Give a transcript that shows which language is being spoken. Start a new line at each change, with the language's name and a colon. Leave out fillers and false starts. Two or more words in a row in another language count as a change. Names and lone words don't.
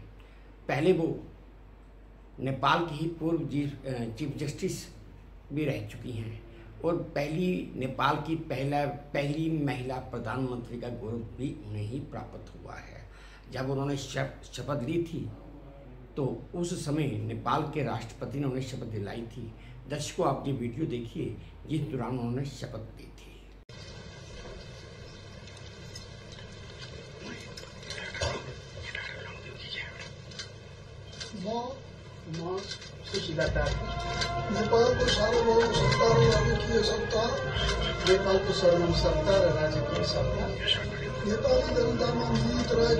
Hindi: पहले वो नेपाल की ही पूर्व
English: chief justice
Hindi: भी रह चुकी हैं और नेपाल की पहली महिला प्रधानमंत्री का गौरव भी उन्हें ही प्राप्त हुआ है। जब उन्होंने शपथ ली थी तो उस समय नेपाल के राष्ट्रपति ने उन्हें शपथ दिलाई थी। दर्शकों, आप ये वीडियो देखिए जिस दौरान उन्होंने शपथ ली थी।
Nepali: म सुशीला कार्की नेपालको सार्वभौम सत्ता र राजकीय सत्ता, नेपालको सर्वोच्च सत्ता र राजकीय सत्ता, नेपाली जनतामा निहित